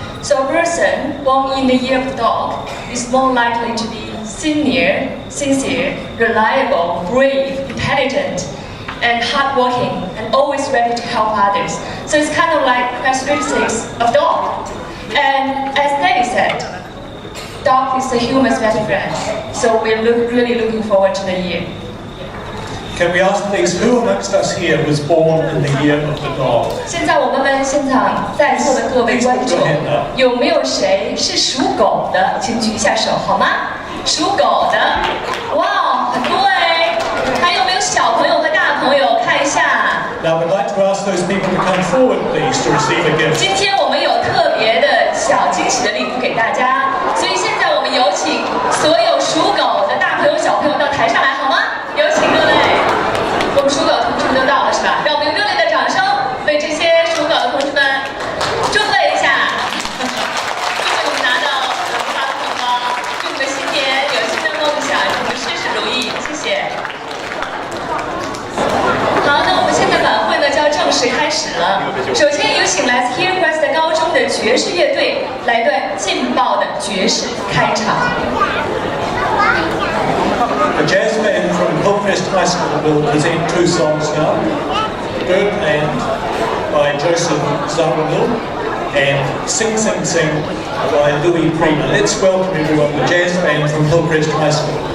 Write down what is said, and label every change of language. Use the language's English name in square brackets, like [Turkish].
[English] So a person born in the year of the dog is more likely to be sincere, reliable, brave, intelligent, and hardworking, and always ready to help others. So it's kind of like characteristics of dog. And as Nelly said, dog is the human's best friend. So we're really looking forward to the year. Can we ask please, who amongst us here was born in the year of the dog? [Chinese] 现在我们问现场在座的各位观众，有没有谁是属狗的？请举一下手好吗？属狗的，哇，很多哎！还有没有小朋友和大朋友？看一下。 [English] Now I'd like to ask those people to come forward, please, to receive a gift. [Chinese] 今天我们有特别的小惊喜的礼物给大家，所以现在我们有请所有属狗的大朋友、小朋友到台上来好吗？有请各位。我们属狗的同志们都到了是吧？让我们用热烈的掌声为这些属狗的同志们祝贺一下！祝你们拿到文化的红包，祝你们新年有新的梦想，祝你们事事如意，谢谢。好，那我们现在晚会呢就要正式开始了。首先有请来自 Hillcrest 高中的爵士乐队来段劲爆的爵士开场。 [English] The jazz band from Hillcrest High School will present 2 songs now. Bird Land by Joseph Zaramil and Sing Sing Sing by Louis Prima. Let's welcome everyone, the jazz band from Hillcrest High School.